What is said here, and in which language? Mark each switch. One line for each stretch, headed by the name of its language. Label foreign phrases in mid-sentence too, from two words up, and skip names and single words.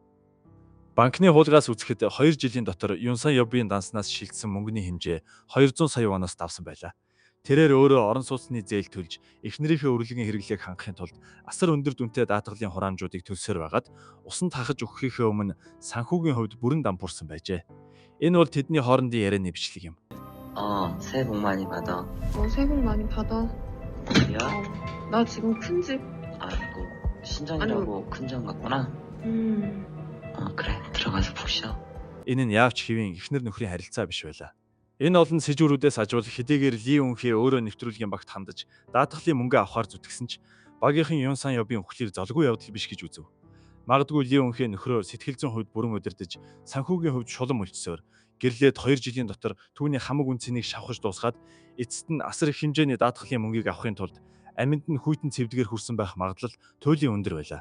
Mongolian: Банкны хуулгаас үзэхэд 2 жилийн дотор Юнсан Ёбын данснаас шилжсэн мөнгөний хэмжээ 200 сая воноос давсан байлаа. Тэрээр өөрөө орон сууцны зээл төлж, эхнэрийнхээ урлагийн хэрэглээг хангахын тулд асар өндөр дүнтэй даатгалын хураамжуудыг төлсөөр байгаад усанд хахаж өгөхийнхээ өмнө санхүүгийн хувьд бүрэн дампуурсан байжээ. Энэ бол тэдний хоорондын ярианы бичлэг юм.
Korean: 새해 복 많이 받아. 새해 복 많이 받아. 어디야? 나 지금 큰 집. 이거 신정이라고 큰 점 같구나. 그래, 들어가서 푹 쉬어.
Mongolian: Энэ нь яавч хэвийн эхнэр нөхрийн харилцаа биш байлаа. Энэ олон сэжүүрүүдээс ажвал хэдийгээр Ли Өнхэ өөрөө нэвтрүүлгийн багт хандаж даатгалын мөнгө авахар зүтгэсэн ч багийнхан Юнсан Ёбын өхлөр золгүй явдал биш гэж үзв. Магадгүй Ли Өнхэ нөхрөө сэтгэл зүйн хувьд бүрэн удирдах, санхүүгийн хувьд шулам өлтсөөр гэрлээд 2 жилийн дотор түүний хамаг үнцнийг шавхаж дуусгаад эцэст нь асар их хэмжээний даатгалын мөнгийг авахын тулд амьд нь хүйтэн цэвдгээр хүрсэн байх магадлал туйлын өндөр байлаа.